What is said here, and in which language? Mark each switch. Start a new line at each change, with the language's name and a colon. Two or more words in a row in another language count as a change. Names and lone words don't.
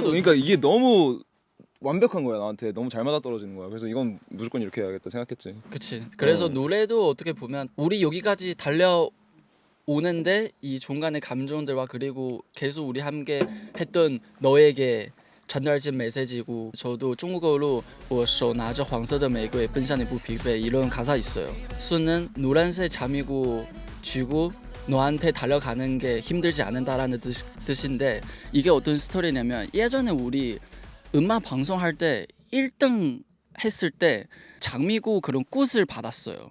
Korean: 그러니까 이게 너무 완벽한 거야. 나한테 너무 잘 맞아 떨어지는 거야. 그래서 이건 무조건 이렇게 해야겠다 생각했지. 그치. 그래서 노래도 어떻게 보면 우리 여기까지 달려오는데 이 중간의 감정들과 그리고 계속 우리 함께 했던 너에게 전달진 메시지고 저도 중국어로
Chinese: 我手拿着黄色的玫瑰奔向你不疲惫
Korean: 이런 가사 있어요. 수는 노란색 잠이고 쥐고 너한테 달려가는 게 힘들지 않은다라는 뜻인데 이게 어떤 스토리냐면 예전에 우리 음악 방송할 때 1등 했을 때 장미구 그런 꽃을 받았어요.